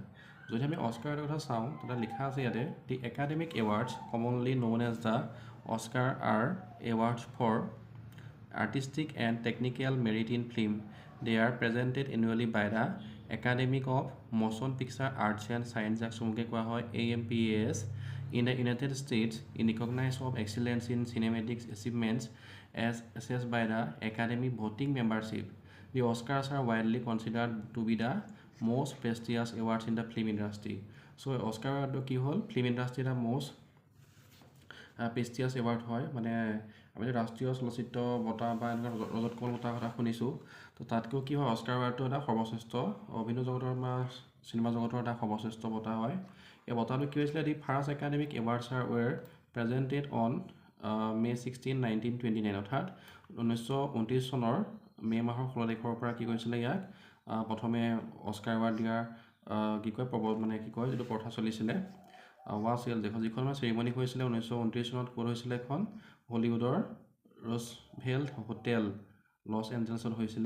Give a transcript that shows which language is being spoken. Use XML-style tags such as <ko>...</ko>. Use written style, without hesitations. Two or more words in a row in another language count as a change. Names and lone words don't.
<as>যদি আমি অস্কাৰ এৱাৰ্ডৰ কথা চাওঁ তাতে লিখা আছে ইয়াতে</as> <en>the Academic Awards commonly known as the Oscar are awards for artistic and technical merit in film. they are presented annually by the Academic of Motion Picture Arts and Science</en> <as>যাক চমুকৈ কোৱা হয়</as> <en>AMPAS in the United States in recognition of excellence in cinematic achievements as assessed by the Academy voting membership. The Oscars are widely considered to be the most prestigious awards in the film industry. So Oscar award</en> <as>কি হ'ল</as> <en>film industry এটা most prestigious award হয়।</en> <as>মানে আমি ৰাষ্ট্ৰীয় চলচ্চিত্ৰ বঁটা বা এনেকুৱা ৰজত কমল বঁটাৰ কথা শুনিছোঁ, তো তাতকৈও কি হয় অস্কাৰ এৱাৰ্ডটো এটা সৰ্বশ্ৰেষ্ঠ অভিনয় জগতৰ বা চিনেমা জগতৰ এটা সৰ্বশ্ৰেষ্ঠ বঁটা হয়। এই বঁটাটো কি হৈছিলে</as> <en>the first Academic Awards are were presented on</en> <as>May 16, 1929 অৰ্থাৎ 1929 চনৰ মে' মাহৰ 16 তাৰিখৰ পৰা কি কৰিছিলে ইয়াক প্ৰথমে অস্কাৰ এৱাৰ্ড দিয়াৰ কি কয় মানে কি কয় যিটো প্ৰথা চলিছিলে ৱাছিল যিখন চেৰিমনি হৈছিলে 1929 চনত ক'ত হৈছিলে এখন হলিউডৰ ৰ'জভেল্ট হোটেল লছ এঞ্জেলছত হৈছিলে।</as>